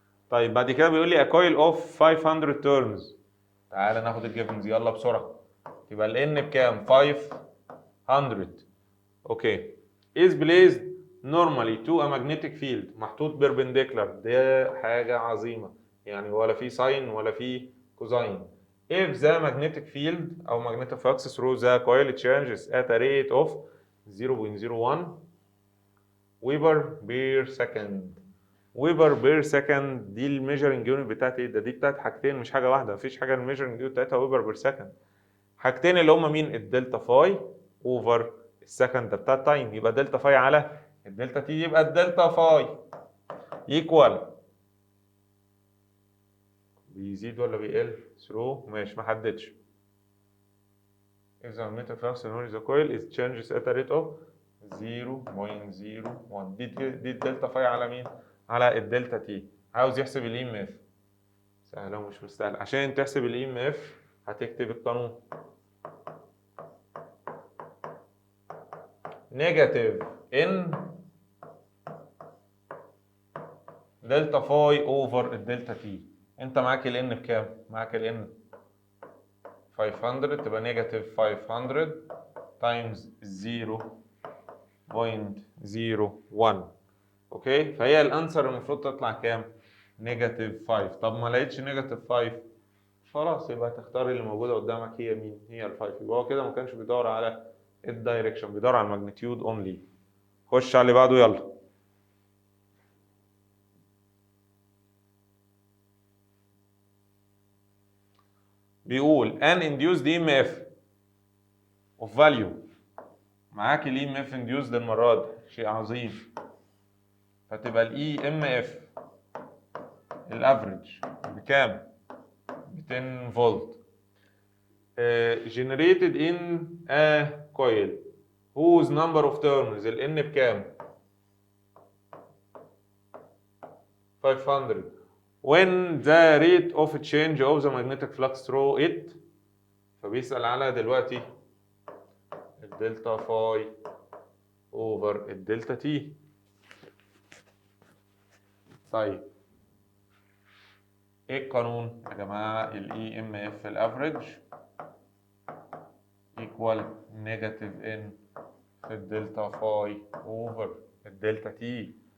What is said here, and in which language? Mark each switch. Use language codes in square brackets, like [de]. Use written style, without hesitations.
[ar] طيب بعد كده بيقول لي [en] a coil of 500 turns. [ar] تعالى ناخد الجيفنز يلا بسرعة. يبقى ال N بكام؟ 500. اوكي. [en] is placed normally to a magnetic field محطوط perpendicular. [ar] ده حاجة عظيمة، يعني ولا في ساين ولا في كوزاين. [en] if the magnetic field أو magnetic flux through the coil changes at a rate of 0.01 weber per second. [ar] ويبر بير سكند دي الميجرنج يونت بتاعت ايه؟ دي بتاعت حاجتين مش حاجة واحدة، مفيش حاجة الميجرنج يونت بتاعتها ويبر بير سكند. حاجتين اللي هما مين؟ الدلتا فاي اوفر السكند ده بتاع التايم، يبقى دلتا فاي على الدلتا تي، يبقى الدلتا فاي ايكوال بيزيد ولا بيقل؟ ثرو ماشي ما حددش. [en] if the magnetic flux in the coil is changes at a rate of 0.01 [ar] دي الدلتا فاي على مين؟ على الدلتا تي. عاوز يحسب الام اف. سهلة ومش مستاهلة. عشان تحسب الاي ام اف هتكتب القانون نيجاتيف ان دلتا فاي اوفر الدلتا تي. انت معاك الان بكام؟ معاك الان 500، تبقى نيجاتيف 500 تايمز 0.01. اوكي، فهي الانسر المفروض تطلع كام؟ نيجاتيف 5. طب ما لقيتش نيجاتيف 5، خلاص يبقى تختار اللي موجوده قدامك هي مين؟ هي ال 5. يبقى هو كده ما كانش بيدور على الدايركشن، بيدور على الماجنتيود اونلي. خش على اللي بعده يلا. [en] بيقول ان induced EMF of value. [ar] معاك ال EMF induced المره دي، شيء عظيم. فتبقى ال EMF الافريج بكام؟ 200 فولت. [en] generated in a coil whose number of turns ال N بكام؟ 500. when the rate of change of the magnetic flux through it. [ar] فبيسأل على دلوقتي الدلتا فاي اوفر الدلتا تي. طيب ايه القانون يا جماعه؟ الاي ام اف الافريج ايكوال نيجاتيف ان في الدلتا فاي اوفر الدلتا تي.